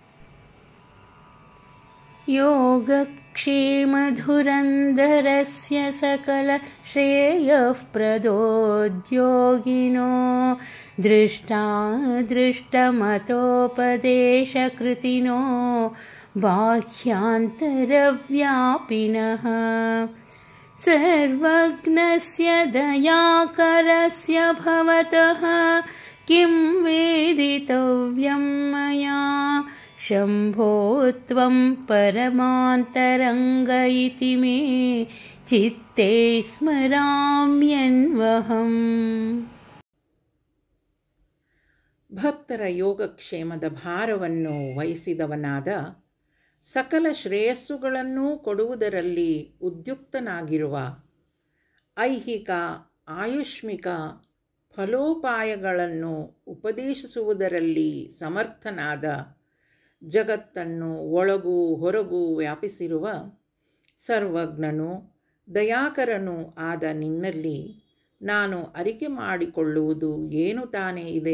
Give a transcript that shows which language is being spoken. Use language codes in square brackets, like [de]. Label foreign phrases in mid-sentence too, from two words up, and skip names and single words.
[sa] योगक्षेमधुरन्धरस्य सकल श्रेयःप्रदोद्योगिनो दृष्टादृष्टमतोपदेशकृतिनो बाह्यान्तरव्यापिनः सर्वज्ञस्य दयाकरस्य भवतः किं वेदितव्यं मया शम्भो त्वं परमान्तरङ्ग इति मे चित्ते स्मराम्यन्वहं. [kn] ಭಕ್ತರ ಯೋಗಕ್ಷೇಮದ ಭಾರವನ್ನು ವಹಿಸಿದವನಾದ, ಸಕಲ ಶ್ರೇಯಸ್ಸುಗಳನ್ನೂ ಕೊಡುವುದರಲ್ಲಿ ಉದ್ಯುಕ್ತನಾಗಿರುವ, ಐಹಿಕ ಆಯುಷ್ಮಿಕ ಫಲೋಪಾಯಗಳನ್ನು ಉಪದೇಶಿಸುವುದರಲ್ಲಿ ಸಮರ್ಥನಾದ, ಜಗತ್ತನ್ನು ಒಳಗೂ ಹೊರಗೂ ವ್ಯಾಪಿಸಿರುವ ಸರ್ವಜ್ಞನೂ ದಯಾಕರನೂ ಆದ ನಿನ್ನಲ್ಲಿ ನಾನು ಅರಿಕೆ ಮಾಡಿಕೊಳ್ಳುವುದು ಏನು ತಾನೇ ಇದೆ?